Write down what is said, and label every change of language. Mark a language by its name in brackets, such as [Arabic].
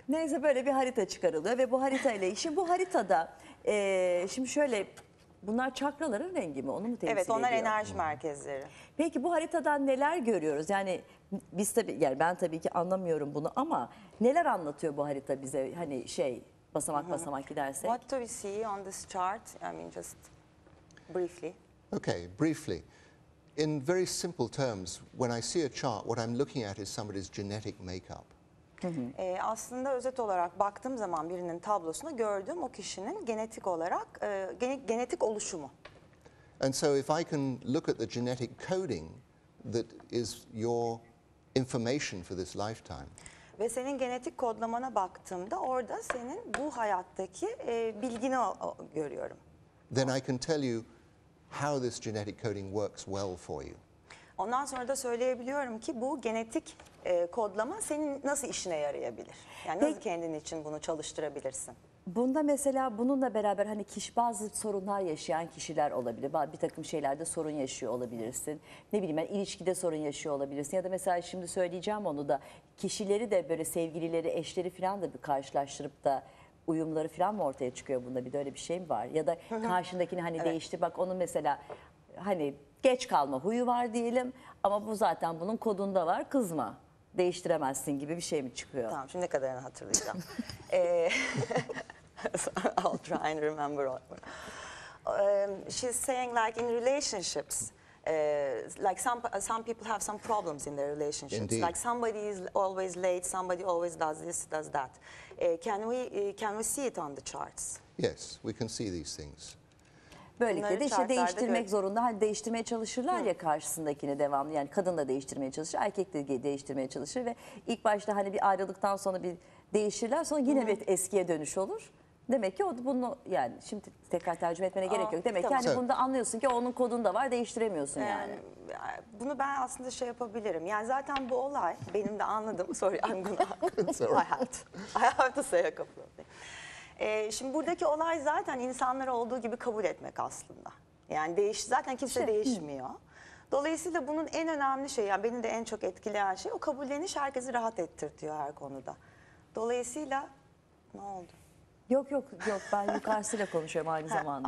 [Turkish] Neyse böyle bir harita çıkarılıyor ve bu harita ile işi bu haritada şimdi şöyle bunlar çakraların rengi mi onu mu temsil Evet, onlar ediyor? enerji merkezleri. Peki bu haritadan neler görüyoruz? Yani biz tabii yani ben tabii ki anlamıyorum bunu ama neler anlatıyor bu harita bize? Hani basamak basamak gidersek. [English] What do we see on this chart? I mean, just briefly. Okay, briefly. In very simple terms, when I see a chart, what I'm looking at is somebody's genetic makeup. [Turkish] Aslında özet olarak baktığım zaman birinin tablosuna gördüğüm o kişinin genetik olarak genetik oluşumu. [English] And so if I can look at the genetic coding that is your information for this lifetime, [Turkish] Ve senin genetik kodlamana baktığımda orada senin bu hayattaki bilgini görüyorum. [English] then I can tell you how this genetic coding works well for you. [Turkish] Ondan sonra da söyleyebiliyorum ki bu genetik kodlama senin nasıl işine yarayabilir? Yani nasıl Peki. kendin için bunu çalıştırabilirsin? Bunda mesela bununla beraber hani bazı sorunlar yaşayan kişiler olabilir. Bir takım şeylerde sorun yaşıyor olabilirsin. Ne bileyim ben ilişkide sorun yaşıyor olabilirsin. Ya da mesela şimdi söyleyeceğim onu da kişileri de böyle sevgilileri, eşleri falan da bir karşılaştırıp da uyumları falan mı ortaya çıkıyor bunda? Bir de öyle bir şey mi var? Ya da karşındakini hani değiştir bak onun mesela hani geç kalma huyu var diyelim ama bu zaten bunun kodunda var kızma. Değiştiremezsin gibi bir şey mi çıkıyor? Tamam, şimdi ne kadarını hatırlayacağım. [English] I'll try and remember all. She's saying like in relationships, like some people have some problems in their relationships. Indeed. Like somebody is always late, somebody always does this, does that. Can we see it on the charts? Yes, we can see these things. [Turkish] Böylelikle Bunları de işte chartlarda değiştirmek gör- zorunda. Hani değiştirmeye çalışırlar ya karşısındakini devamlı. Yani kadın da değiştirmeye çalışır, erkek de değiştirmeye çalışır ve ilk başta hani bir ayrılıktan sonra bir değişirler. Sonra yine bir eskiye dönüş olur. Demek ki o bunu yani şimdi tekrar tercüme etmene gerek yok. Demek ki yani bunda anlıyorsun ki onun kodunda var değiştiremiyorsun yani. Bunu ben aslında şey yapabilirim. Yani zaten bu olay benim de anladığım. [English] Sorry, I'm gonna. I have to say a couple of things. [Turkish] Şimdi buradaki olay zaten insanları olduğu gibi kabul etmek aslında. Yani zaten kimse değişmiyor. Dolayısıyla bunun en önemli şeyi, yani beni de en çok etkileyen şey o kabulleniş herkesi rahat ettirtiyor her konuda. Dolayısıyla ne oldu? Yok ben yukarısıyla konuşuyorum aynı zamanda.